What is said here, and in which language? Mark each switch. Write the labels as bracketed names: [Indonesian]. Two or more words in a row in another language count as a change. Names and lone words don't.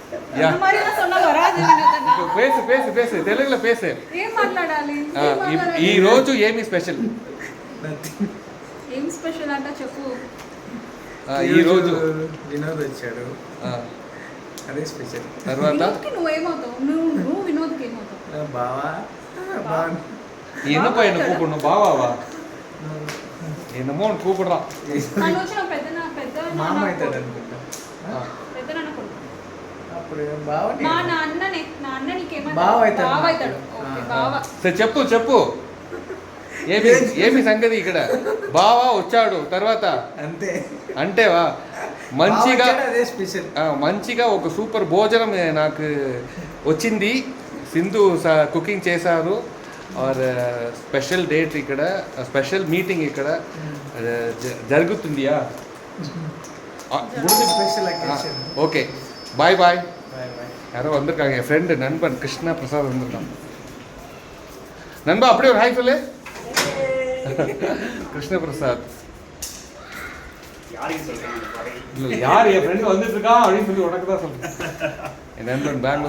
[Tamil] பேசு பேசு பேசு తెలుగులో பேசு. [Telugu] ఏం మాట్లాడాలి? ఈ రోజు ఏమి స్పెషల్? ఏం స్పెషల్ అంటే చెప్పు. ఈ రోజు వినోద్ వచ్చాడు, అదే స్పెషల్. తర్వాత నువ్వేమవుతావు? నువ్వు వినోద్కి ఏమవుతావు? బావా [Tamil] என்னப்பா என்ன கூப்பிடணும்? பாவாவா? என்னமோ ஒன்று கூப்பிடுறான். [Telugu] మామ అవుతాడు అనుకుంటా. అప్పుడు బావ సరే చెప్పు చెప్పు, ఏమి ఏమి సంగతి ఇక్కడ? బావా వచ్చాడు తర్వాత అంతే అంటేవా? మంచిగా అదే స్పెషల్. మంచిగా ఒక సూపర్ భోజనం నాకు వచ్చింది. సింధు కుకింగ్ చేశారు. और [English] special date [Telugu] ఇక్కడ, [English] special meeting [Telugu] ఇక్కడ జరుగుతుందియా? [English] okay bye bye. [Tamil] யாரோ வந்திருக்காங்க, என் ஃப்ரெண்டு நண்பன் கிருஷ்ணா பிரசாத் வந்திருக்கான். நண்பா அப்படியே ஒரு ஹாய் சொல்லு. கிருஷ்ண பிரசாத் யார் என் ஃப்ரெண்டு வந்துட்டு இருக்கான் அப்படின்னு சொல்லி உனக்கு தான் சொல்லு.